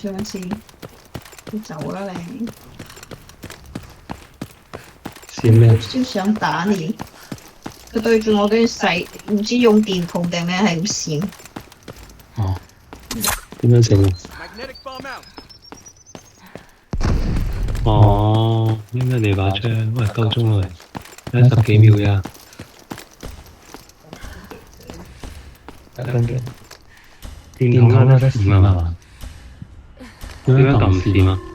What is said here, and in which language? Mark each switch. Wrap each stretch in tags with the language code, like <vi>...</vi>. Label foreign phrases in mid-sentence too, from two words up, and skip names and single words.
<yue>上次你走啦你，閃咩？先想打你。佢對住我跟住細，唔知用電筒定咩係咁閃。哦，點樣整啊？</yue> <en>Magnetic bomb out.</en> <yue>哦，應該你把槍，喂，夠鐘啦，喂，10幾秒呀。1分鐘。電筒有得閃啊嘛？點樣撳閃啊？</yue>